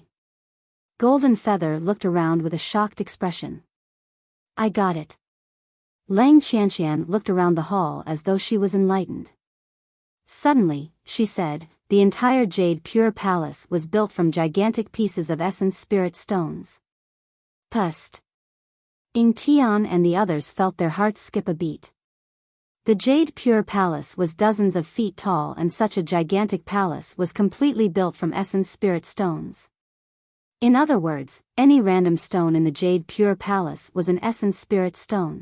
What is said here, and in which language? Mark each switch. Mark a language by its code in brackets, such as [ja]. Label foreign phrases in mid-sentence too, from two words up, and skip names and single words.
[en] Golden Feather looked around with a shocked expression. I got it. Lang Qianqian looked around the hall as though she was enlightened. Suddenly, she said, the entire Jade Pure Palace was built from gigantic pieces of essence spirit stones. Pust. Ying Tian and the others felt their hearts skip a beat. The Jade Pure Palace was dozens of feet tall, and such a gigantic palace was completely built from essence spirit stones. In other words, any random stone in the Jade Pure Palace was an essence spirit stone.